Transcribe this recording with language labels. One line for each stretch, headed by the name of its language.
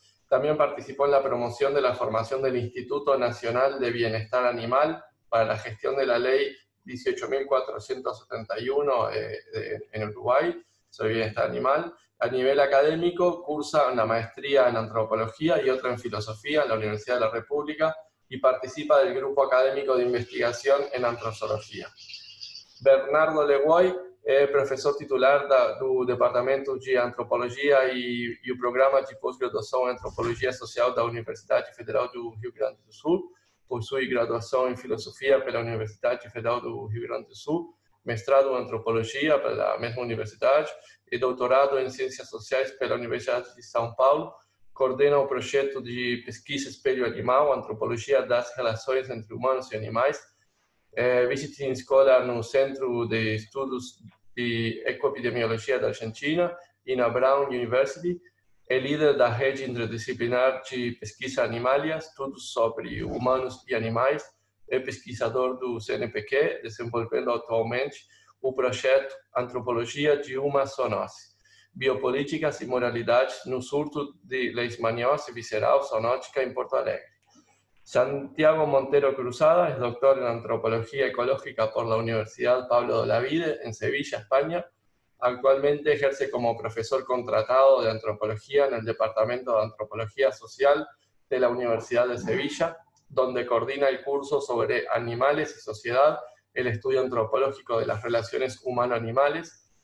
Spanish: También participó en la promoción de la formación del Instituto Nacional de Bienestar Animal para la gestión de la ley 18.471 en Uruguay sobre bienestar animal. A nivel académico, cursa una maestría en antropología y otra en filosofía en la Universidad de la República y participa del grupo académico de investigación en antrozoología.
Portuguese: Bernardo Legoy é professor titular do Departamento de Antropologia e o Programa de Pós-Graduação em Antropologia Social da Universidade Federal do Rio Grande do Sul. Possui graduação em Filosofia pela Universidade Federal do Rio Grande do Sul, mestrado em Antropologia pela mesma universidade e doutorado em Ciências Sociais pela Universidade de São Paulo. Coordena o projeto de pesquisa Espelho Animal, Antropologia das Relações entre Humanos e Animais,
English: Visiting Scholar
Portuguese: no Centro de Estudos de Ecoepidemiologia da Argentina e na Brown University. É líder da rede interdisciplinar de pesquisa animalia, estudos sobre humanos e animais. É pesquisador do CNPq, desenvolvendo atualmente o projeto Antropologia de uma Zoonose, Biopolíticas e Moralidades no surto de leishmaniose visceral zoonótica em Porto Alegre.
Spanish: Santiago Montero Cruzada es doctor en Antropología Ecológica por la Universidad Pablo de Olavide en Sevilla, España. Actualmente ejerce como profesor contratado de Antropología en el Departamento de Antropología Social de la Universidad de Sevilla, donde coordina el curso sobre animales y sociedad, el estudio antropológico de las relaciones humano-animales.